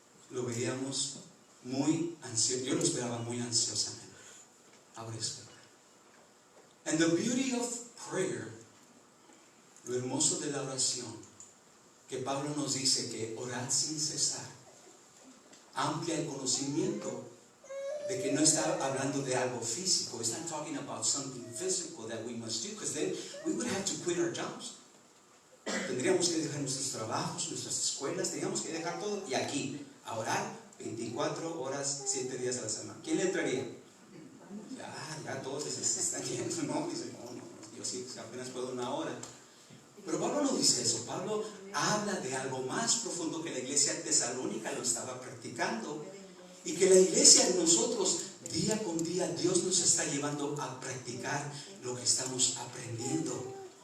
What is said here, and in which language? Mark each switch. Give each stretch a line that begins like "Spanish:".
Spanish: Lo veíamos muy ansioso, yo lo esperaba muy ansiosamente. Ahora espero.
English: And the beauty of prayer,
Spanish: lo hermoso de la oración, que Pablo nos dice que orad sin cesar, amplia el conocimiento de que no está hablando de algo físico.
English: It's not talking about something physical that we must do, because then we would have to quit our jobs.
Spanish: Tendríamos que dejar nuestros trabajos, nuestras escuelas, tendríamos que dejar todo y aquí, a orar 24 horas, 7 días a la semana. ¿Quién le entraría? Ya todos se están yendo, ¿no? Dicen, no, yo sí, apenas puedo 1 hora. Pero Pablo no dice eso. Pablo habla de algo más profundo que la iglesia tesalónica lo estaba practicando, y que la iglesia de nosotros, día con día, Dios nos está llevando a practicar lo que estamos aprendiendo.